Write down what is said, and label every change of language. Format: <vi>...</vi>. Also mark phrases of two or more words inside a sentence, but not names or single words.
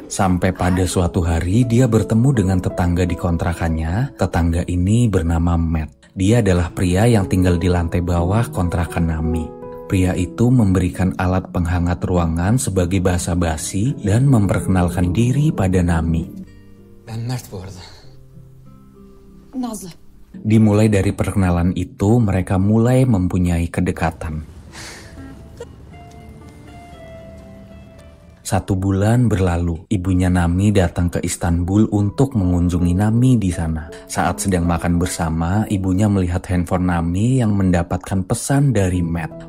<id>Sampai pada suatu hari dia bertemu dengan tetangga di kontrakannya. Tetangga ini bernama Matt. Dia adalah pria yang tinggal di lantai bawah kontrakan Nami. Pria itu memberikan alat penghangat ruangan sebagai basa-basi dan memperkenalkan diri pada Nami.</id> <tr>Ben Mert bu arada. Nazlı.</tr> <id>Dimulai dari perkenalan itu, mereka mulai mempunyai kedekatan. 1 bulan berlalu, ibunya Nami datang ke Istanbul untuk mengunjungi Nami di sana. Saat sedang makan bersama, ibunya melihat handphone Nami yang mendapatkan pesan dari Matt.</id>